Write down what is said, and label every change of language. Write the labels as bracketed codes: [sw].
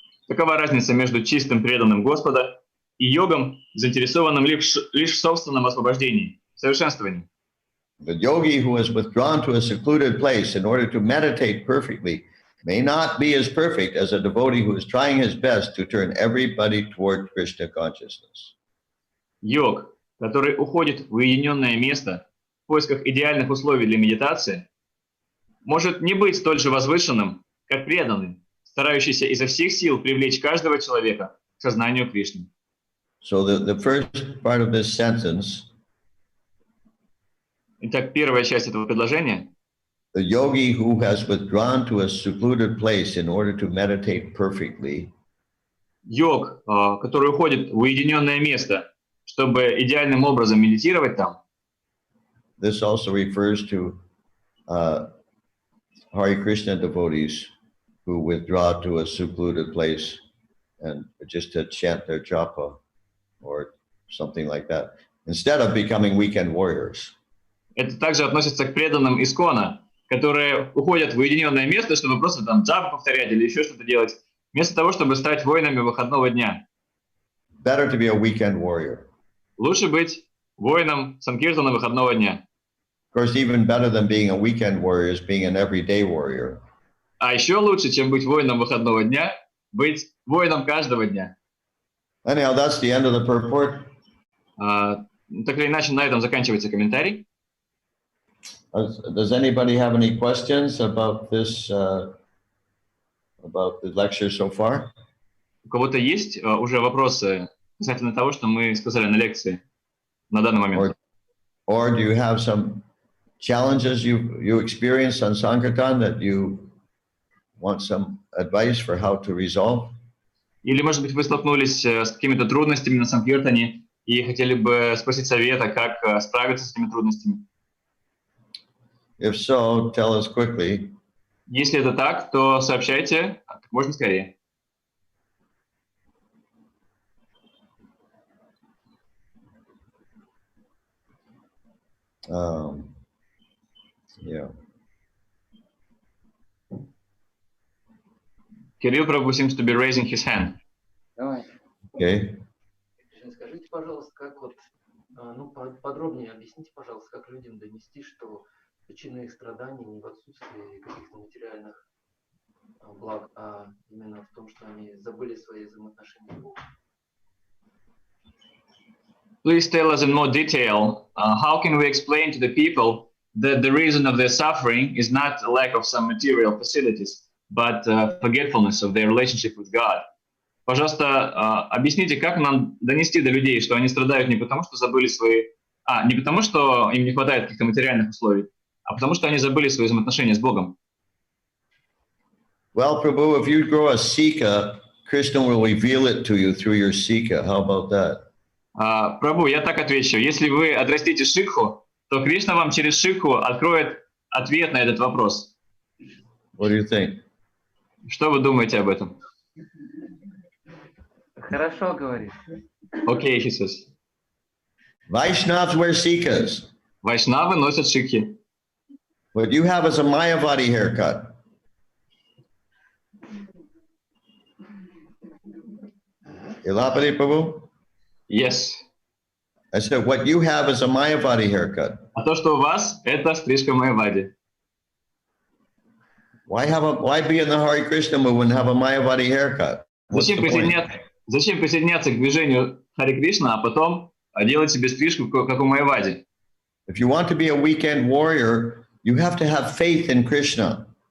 [ru] Такова разница между чистым преданным Господа и йогом, заинтересованным лишь в собственном освобождении, совершенствовании. [en] The yogi who has withdrawn to a secluded place in order to meditate perfectly may not be as perfect as a devotee who is trying his best to turn everybody toward Krishna consciousness. [ru] Йог, который уходит в уединенное место в поисках идеальных условий для медитации, может не быть столь же возвышенным, как преданный, старающийся изо всех сил привлечь каждого человека к сознанию Кришны. [en] So the first part of this sentence, [ru] Итак, первая часть этого предложения. [en] the yogi who has withdrawn to a secluded place in order to meditate perfectly, [ru] Йог, который уходит в уединенное место, чтобы идеальным образом медитировать там. [en] this also refers to Hare Krishna devotees who withdraw to a secluded place and just to chant their japa or something like that, instead of becoming weekend warriors. [ru] Это также относится к преданным Искона, которые уходят в уединенное место, чтобы просто там джапу повторять или еще что-то делать, вместо того, чтобы стать воинами выходного дня. [en] Better to be a weekend warrior. [ru] Лучше быть воином санкиртана выходного дня. [en] Of course, even better than being a weekend warrior is being an everyday warrior. [ru] А еще лучше, чем быть воином выходного дня, быть воином каждого дня. [en] Anyhow, that's the end of the purport. [ru] Так или иначе, на этом заканчивается комментарий. [en] Does anybody have any questions about this, about the lecture so far? [ru] У кого-то есть уже вопросы касательно того, что мы сказали на лекции на данный момент? [en] Or do you have some challenges you experienced on Sankirtan that you want some advice for how to resolve? [ru] Или, может быть, вы столкнулись с какими-то трудностями на Санкиртане и хотели бы спросить совета, как справиться с этими трудностями? [en] If so, tell us quickly. [ru] Если это так, то сообщайте как можно скорее. [en] Yeah. Кирилл Прабhu seems to be raising his hand. [ru] Давай. [en] Okay. [ru] Скажите, пожалуйста, как вот, ну, подробнее объясните, пожалуйста, как людям донести, что причина их страданий не в отсутствии каких-то материальных благ, а именно в том, что они забыли свои взаимоотношения с Богом. [en] Please tell us in more detail, how can we explain to the people that the reason of their suffering is not a lack of some material facilities, but forgetfulness of their relationship with God? [ru] Пожалуйста, объясните, как нам донести до людей, что они страдают не потому, что забыли свои... не потому, что им не хватает каких-то материальных условий, а потому, что они забыли свои взаимоотношения с Богом. [en] Well, Prabhu, if you grow a Sika, Krishna will reveal it to you through your Sika. How about that? [ru] Прабху, я так отвечу. Если вы отрастите шикху, то Кришна вам через шикху откроет ответ на этот вопрос. What do you think? Что вы думаете об этом? Хорошо говоришь. Окей, Иисус. [en] Vaishnavas wear Sikas. [ru] Вайшнавы носят шикхи. [en] What you have is a Mayavadi haircut. Ilapati Prabhu? Yes. I said, what you have is a Mayavadi haircut. [ru] А то, что у вас, это стрижка Майявади. [en] Why be in the Hare Krishna movement and have a Mayavadi haircut? What's [ru] Зачем [en] the point? [ru] присоединяться к движению Харе Кришна, а потом делать себе стрижку, как у Майявади? [en] If you want to be a weekend warrior, you have to have faith in Krishna.